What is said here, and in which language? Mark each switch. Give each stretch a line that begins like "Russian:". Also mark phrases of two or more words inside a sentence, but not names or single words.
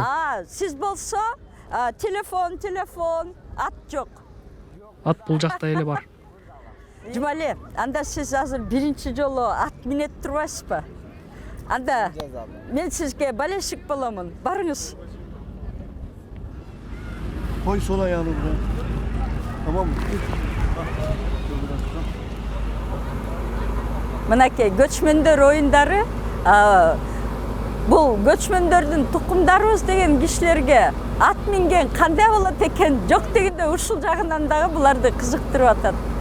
Kyrgyz: Сиз болсо телефон, ат жок. Ат бул жакта эле бар. Жумали, анда сиз азыр биринчи жолу ат минет турбайсызбы? Анда мен сизге балешик боломун. Барыңыз.
Turkish: Koy sol ayağını buraya. Tamam mı?
Kyrgyz: Мынакей көчмөндөр оюндары бул көчмөндөрдүн тукумдарыбыз деген кишилерге ат минген кандай болот экен жок дегенде ушул жагынан дагы буларды кызыктырып атат.